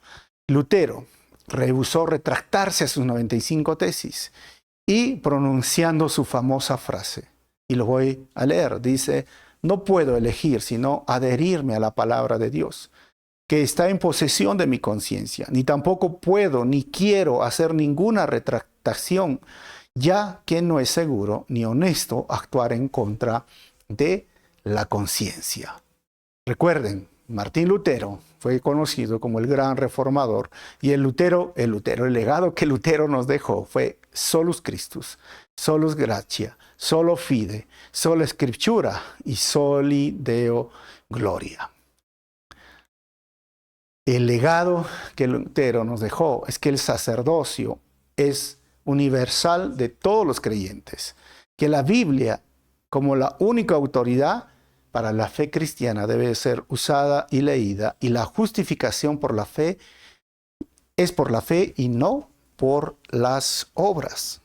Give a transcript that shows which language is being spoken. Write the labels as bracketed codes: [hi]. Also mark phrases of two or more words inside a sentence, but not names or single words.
[es] Lutero rehusó retractarse a sus 95 tesis y pronunciando su famosa frase, y lo voy a leer, dice: no puedo elegir sino adherirme a la palabra de Dios, que está en posesión de mi conciencia, ni tampoco puedo ni quiero hacer ninguna retractación, ya que no es seguro ni honesto actuar en contra de la conciencia. Recuerden, Martín Lutero fue conocido como el gran reformador, y el legado que Lutero nos dejó fue [la] solus Christus, solus gratia, solo fide, sola scriptura [es] y [la] soli Deo gloria. [es] El legado que Lutero nos dejó es que el sacerdocio es universal de todos los creyentes, que la Biblia, como la única autoridad para la fe cristiana, debe ser usada y leída, y la justificación por la fe es por la fe y no por las obras.